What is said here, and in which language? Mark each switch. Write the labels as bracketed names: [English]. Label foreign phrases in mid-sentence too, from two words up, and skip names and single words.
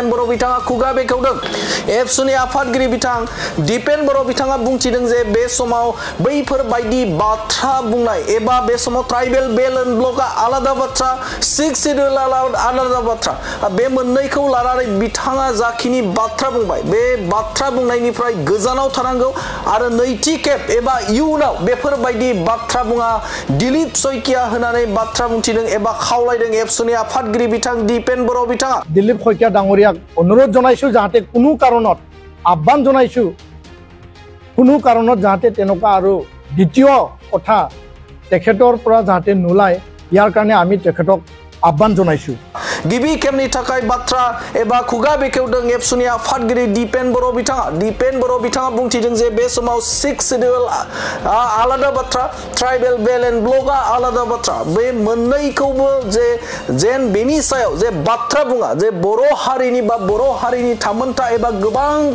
[Bodo] बर' बिथाङा खुगा बेखेवदों एबसुनि आफादगिरि बिथां दीपेन बर' बिथाङा बुंथिदों जे बे समाव बैफोर बायदि बाथ्रा बुंनाय एबा बे समाव [English] tribal belt and block [Bodo] आलादा बाथ्रा 6 शिड्यूल आलादा बाथ्रा बे मोननैखौ लानानै बिथाङा जाखिनि बाथ्रा बुंबाय बे बाथ्रा बुंनायनिफ्राय गोजानाव थानांगौ आरो नैथि खेब एबा इयुनाव बेफोरबायदि बाथ्रा बुङा दिलीप सयकिया होननानै बाथ्रा बुंथिदों एबा खावलायदों एबसुनि आफादगिरि बिथां दीपेन बर' बिथाङा [Assamese] दिलीप सयकिया ডাঙৰীয়াক অনুৰোধ জনাইছো যাতে কোনো কাৰণত আহ্বান জনাইছো কোনো কাৰণত যাতে তেনেকুৱা আৰু দ্বিতীয় কথা তেখেতৰ পৰা যাতে নোলায় ইয়াৰ কাৰণে আমি তেখেতক আহ্বান জনাইছো [Bodo] गिबि खेबनि थाखाय बाथ्रा एबा खुगा बेखेवदों एबसुनि आफादगिरि दीपेन बर' बिथाङा बुंथिदों जे बे समाव 6 शिड्यूल आलादा बाथ्रा [English] tribal belt and block [Bodo] आलादा बाथ्रा बे मोननैखौबो जेन बेनि सायाव जे बाथ्रा बुङा जे बर' हारिनि थामोनथा एबा गोबां